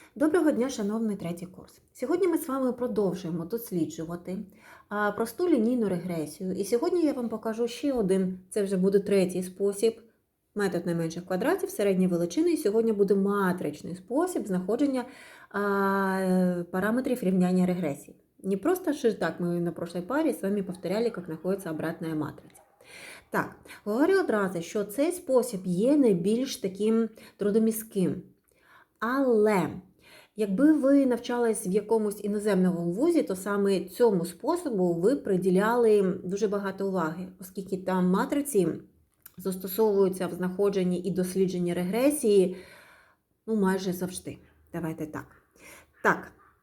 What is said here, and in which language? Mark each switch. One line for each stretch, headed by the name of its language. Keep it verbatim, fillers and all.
Ukrainian: Доброго дня, шановний третій курс. Сьогодні ми з вами продовжуємо досліджувати а, просту лінійну регресію. І сьогодні я вам покажу ще один, це вже буде третій спосіб, метод найменших квадратів, середньої величини. І сьогодні буде матричний спосіб знаходження а, параметрів рівняння регресії.
Russian: Не просто же так, мы на прошлой паре с вами повторяли, как находится обратная матрица.
Ukrainian: Так, говорю одразу, що цей спосіб є найбільш таким трудомістким. Але якби ви навчались в якомусь іноземному вузі, то саме цьому способу ви приділяли дуже багато уваги, оскільки там матриці застосовуються в знаходженні і дослідженні регресії, ну, майже завжди. Давайте так. Так.